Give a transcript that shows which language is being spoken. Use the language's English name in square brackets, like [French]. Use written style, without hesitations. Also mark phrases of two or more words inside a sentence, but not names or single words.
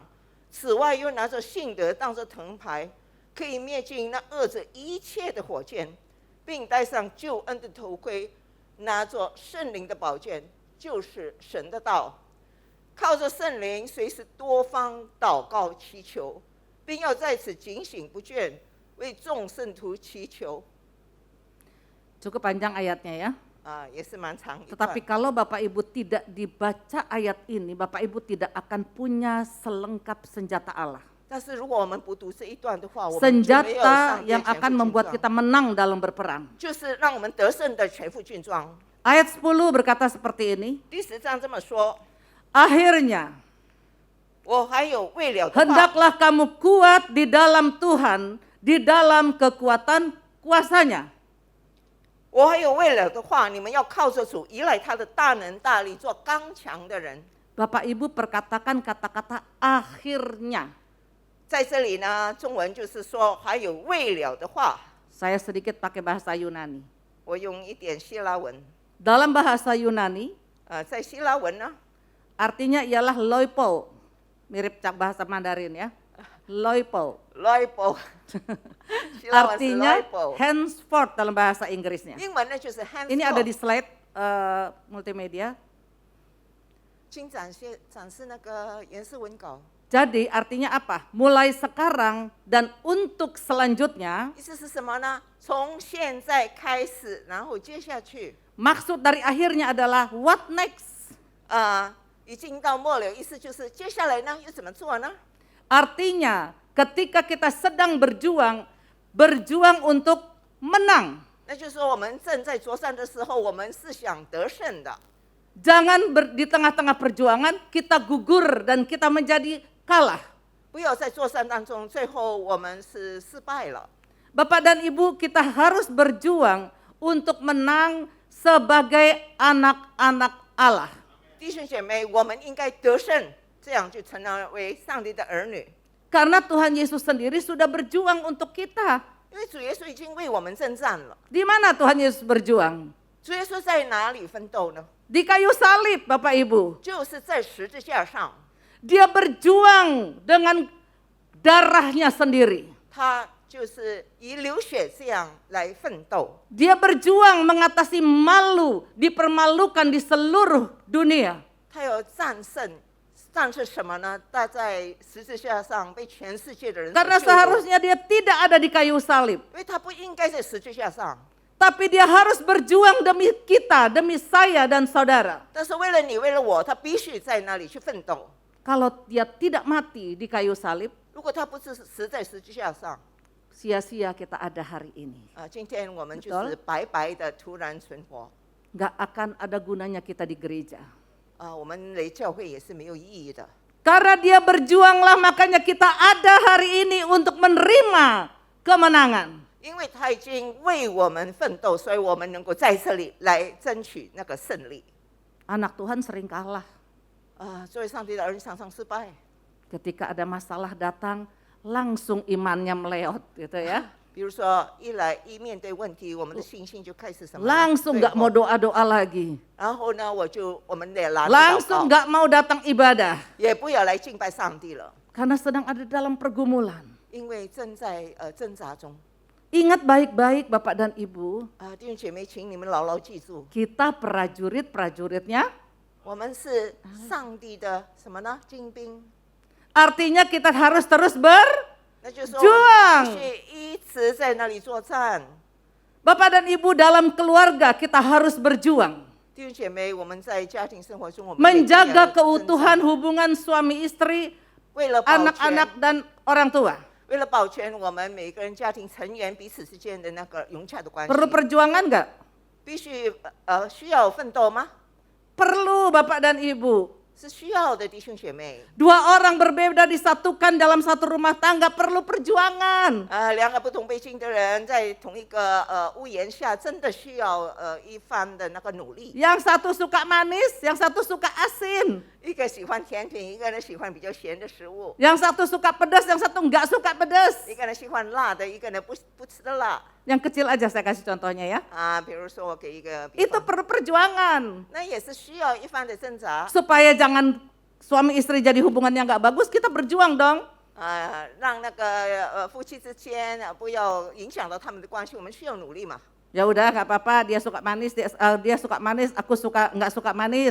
[Chinese] 此外，又拿着信德当作藤牌，可以灭尽那恶者一切的火箭，并戴上救恩的头盔，拿着圣灵的宝剑，就是神的道。靠着圣灵，随时多方祷告祈求，并要在此警醒不倦，为众圣徒祈求。 [Indonesian] Cukup panjang ayatnya ya. [Chinese] 也是蛮长一段。 [Indonesian] Tetapi kalau Bapak Ibu tidak dibaca ayat ini, Bapak Ibu tidak akan punya selengkap senjata Allah. [Chinese] 但是如果我们不读这一段的话，我们就没有 [Indonesian] Senjata [Chinese] 上帝的 [Indonesian] yang [Chinese] 全副 [Indonesian] akan [Chinese] 军 [Indonesian] membuat [Chinese] 装 [Indonesian] kita menang dalam berperang. [Chinese] 就是让我们得胜的全副军装。 [Indonesian] Ayat 10 berkata seperti ini. [Chinese] 第10章这么说： [Indonesian] Akhirnya, [Chinese] 我还有未了的话， [Indonesian] hendaklah kamu kuat di dalam Tuhan, di dalam kekuatan kuasanya. [Chinese] 我还有未了的话，你们要靠着主，依赖他的大能大力，做刚强的人。 [Indonesian] Bapak Ibu perkatakan kata-kata akhirnya. [Chinese] 在这里呢，中文就是说还有未了的话。 [Indonesian] Saya sedikit pakai bahasa Yunani. [Chinese] 我用一点希腊文， [Indonesian] Dalam bahasa Yunani, [Chinese] 在希腊文呢， [Indonesian] artinya ialah loipo. Mirip bahasa Mandarin ya. Loipo. [Chinese] loipo，希腊文是 [Indonesian] Artinya [Chinese] loipo， [Indonesian] henceforth dalam bahasa Inggrisnya. [Chinese] 英文呢就是 [Indonesian] Ini ada di [Chinese] henceforth。 [Indonesian] slide multimedia. [Chinese] 请展示那个颜色文稿， [Indonesian] Jadi artinya apa? Mulai sekarang dan untuk selanjutnya, [Chinese] 意思是什么呢？从现在开始，然后接下去， [Indonesian] maksud dari akhirnya adalah [English] what next? [Chinese] 已经到末了，意思就是接下来呢又怎么做呢？ [Indonesian] Artinya ketika kita sedang berjuang untuk menang. [Chinese] 那就是说我们正在作战的时候，我们是想得胜的。 [Indonesian] Jangan di tengah-tengah perjuangan kita gugur dan kita menjadi kalah. [Chinese] 不要在作战当中，最后我们是失败了。 [Indonesian] Bapak dan Ibu, kita harus berjuang untuk menang sebagai anak-anak Allah. [Chinese] 弟兄姐妹，我们应该得胜，这样就成了为上帝的儿女。 [Indonesian] Karena Tuhan Yesus sendiri sudah berjuang untuk kita. [Chinese] 因为主耶稣已经为我们征战了。 [Indonesian] Di mana Tuhan Yesus berjuang? [Chinese] 主耶稣在哪里奋斗呢？ [Indonesian] Di kayu salib, Bapak Ibu. [Chinese] 就是在十字架上， [Indonesian] Dia berjuang dengan darahnya sendiri. [Chinese] 他就是以流血这样来奋斗。 [Indonesian] Dia berjuang mengatasi malu, dipermalukan di seluruh dunia. [Chinese] 他要战胜，战胜什么呢？他在十字架上被全世界的人所 [Indonesian] Karena [Chinese] 救赎， [Indonesian] seharusnya dia tidak ada di kayu salib. [Chinese] 因为他不应该在十字架上。 [Indonesian] Tapi dia harus berjuang demi kita, demi saya dan saudara. [Chinese] 但是为了你，为了我，他必须在那里去奋斗。 [Indonesian] Kalau dia tidak mati di kayu salib, [Chinese] 如果他不是死在十字架上， [Indonesian] sia-sia kita ada hari ini. [Chinese] 今天我们就是白白的突然存活。 [Indonesian] Nggak akan ada gunanya kita di gereja. [Chinese] 我们来教会也是没有意义的。 [Indonesian] Karena dia berjuanglah makanya kita ada hari ini untuk menerima kemenangan. [Chinese] 因为他已经为我们奋斗，所以我们能够在这里来争取那个胜利。 [Indonesian] Anak Tuhan sering kalah. [Chinese] 作为上帝的儿女常常失败。 [Indonesian] Ketika ada masalah datang, langsung imannya meleot gitu ya. [Chinese] 比如说一面对问题，我们的信心就开始什么呢？ [Indonesian] Langsung nggak mau doa-doa lagi. [Chinese] 然后呢，我们也懒得祷 [Indonesian] Langsung [Chinese] 告， [Indonesian] nggak mau datang ibadah. [Chinese] 也不要来敬拜上帝了， [Indonesian] Karena sedang ada dalam pergumulan. [Chinese] 因为正在挣扎中。 [Indonesian] Ingat baik-baik Bapak dan Ibu, [Chinese] 弟兄姐妹，请你们牢牢记住， [Indonesian] kita prajurit-prajuritnya. [Chinese] 我们是上帝的什么呢？精兵。 [Indonesian] Artinya kita harus terus [Chinese] 那就是说，我们必须一直在那里作战。 [Indonesian] Bapak dan Ibu dalam keluarga kita harus berjuang. [Chinese] 弟兄姐妹，我们在家庭生活中，我们也一定要 [Indonesian] Menjaga [Chinese] 挣扎 [Indonesian] keutuhan hubungan suami istri, [Chinese] 为了保全 [Indonesian] anak-anak dan orang tua. [Chinese] 为了保全我们每个人家庭成员彼此之间的那个融洽的关系， [Indonesian] Perlu perjuangan nggak? [Chinese] 必须需要奋斗吗？ [Indonesian] Perlu Bapak dan Ibu. [Chinese] 是需要的，弟兄姐妹。 [Indonesian] Dua orang berbeda disatukan dalam satu rumah tangga perlu perjuangan. [Chinese] 两个不同背景的人在同一个屋檐下，真的需要一番的那个努力。 [Indonesian] Yang satu suka manis, yang satu suka asin. [Chinese] 一个喜欢甜品，一个人喜欢比较咸的食物。 [Indonesian] Yang satu suka pedas, yang satu nggak suka pedas. [Chinese] 一个人喜欢辣的，一个人不吃的辣。 [Indonesian] Yang kecil aja saya kasih contohnya ya. [Chinese] 比如说我给一个比 [Indonesian] Itu [Chinese] 方， [Indonesian] perlu perjuangan. [Chinese] 那也是需要一番的挣扎。 [Indonesian] Supaya jangan suami istri jadi hubungannya nggak bagus, kita berjuang dong. [Chinese] 让那个夫妻之间不要影响到他们的关系，我们需要努力嘛。 [Indonesian] Ya udah nggak apa-apa, dia suka manis, dia suka manis, aku suka nggak suka manis.